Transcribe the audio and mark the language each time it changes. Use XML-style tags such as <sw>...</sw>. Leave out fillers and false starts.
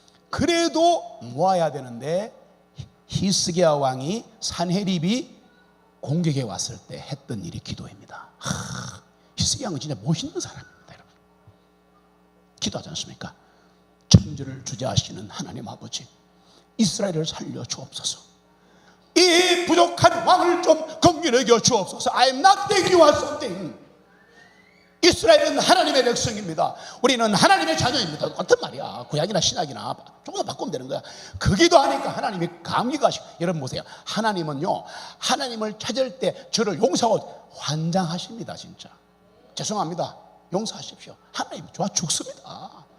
<ko>그래도 모아야 되는데 히스기야 왕이 산헤립이 공격해 왔을 때 했던 일이 기도입니다. 히스기야 왕은 진짜 멋있는 사람입니다, 여러분. 기도하지 않습니까? 천주를 주재하시는 하나님 아버지, 이스라엘을 살려 주옵소서. 이 부족한 왕을 좀 긍휼히 여겨 주옵소서.</ko> <en>I am not begging you for something.</en> <ko>이스라엘은 하나님의 백성입니다. 우리는 하나님의 자녀입니다. 같은 말이야. 구약이나 신약이나 조금만 바꾸면 되는 거야. 그 기도하니까 하나님이 감기가 하시고. 여러분 보세요. 하나님은요, 하나님을 찾을 때 저를 용서하고 환장하십니다. 진짜 죄송합니다, 용서하십시오. 하나님 좋아 죽습니다.</ko>